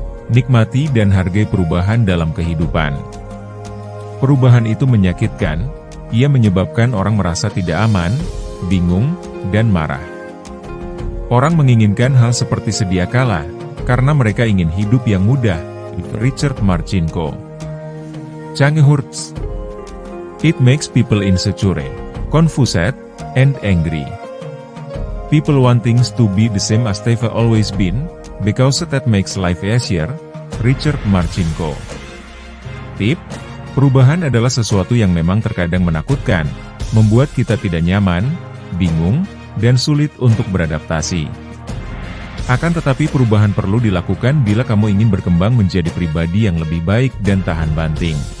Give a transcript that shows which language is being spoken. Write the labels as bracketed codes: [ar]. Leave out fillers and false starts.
[id] Nikmati dan hargai perubahan dalam kehidupan. Perubahan itu menyakitkan, ia menyebabkan orang merasa tidak aman, bingung, dan marah. Orang menginginkan hal seperti sedia kala, karena mereka ingin hidup yang mudah. [en] Richard Marcinko. Change hurts. It makes people insecure, confused, and angry. People want things to be the same as they've always been, because that makes life easier. Richard Marcinko. [id] Tip: perubahan adalah sesuatu yang memang terkadang menakutkan, membuat kita tidak nyaman, bingung, dan sulit untuk beradaptasi. Akan tetapi perubahan perlu dilakukan bila kamu ingin berkembang menjadi pribadi yang lebih baik dan tahan banting.